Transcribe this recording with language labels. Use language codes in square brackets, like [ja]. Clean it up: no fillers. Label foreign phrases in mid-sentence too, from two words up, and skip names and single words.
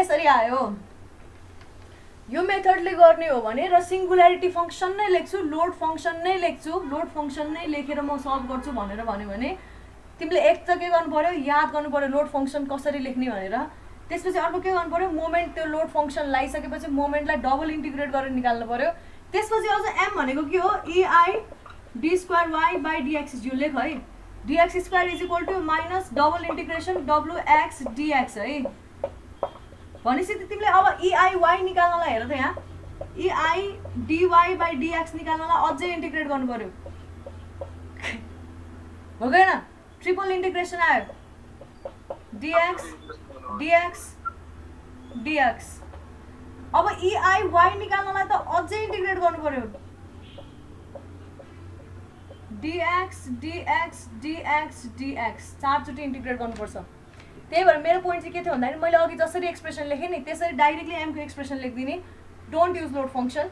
[ne] मोमेन्ट यसरी आयो, यो मेथडले गर्ने हो भने र [en] singularity function [ne] नै लेख्छु, [en] load function [ne] नै लेख्छु, [en] load function [ne] नै लेखेर म सल्भ गर्छु भनेर भन्यो भने तिमीले एक त के गर्नु पर्यो, याद गर्नु पर्यो [en] load function [ne] कसरी लेख्ने भनेर। त्यसपछि अर्को के गर्नु पर्यो, मोमेन्ट त्यो [en] load function [ne] लगाइसकेपछि मोमेन्टलाई [en] double integrate [ne] गरेर निकाल्नु पर्यो। त्यसपछि आउँछ एम भनेको के हो, EI d2y/dx। यो लेख है, dx² = माइनस [en] double integration [ne] wx dx है। भनेपछि तिमीले अब EIy निकाल्नलाई हेर त, यहाँ EI dy/dx निकाल्नलाई अझै इन्टिग्रेट गर्नु पर्यो, हो गएन? [en] triple integration [ne] आयो, [en] dx dx dx। [ne] अब EIy निकाल्नलाई त अझै इन्टिग्रेट गर्नु पर्यो, dx dx dx dx, 4 चोटि इन्टिग्रेट गर्नुपर्छ। त्यही भएर मेरो पोइन्ट चाहिँ के थियो भन्दाखेरि मैले अघि जसरी एक्सप्रेसन लेखेँ नि त्यसरी डाइरेक्टली एमको एक्सप्रेसन लेखिदिने, [en] don't use load function.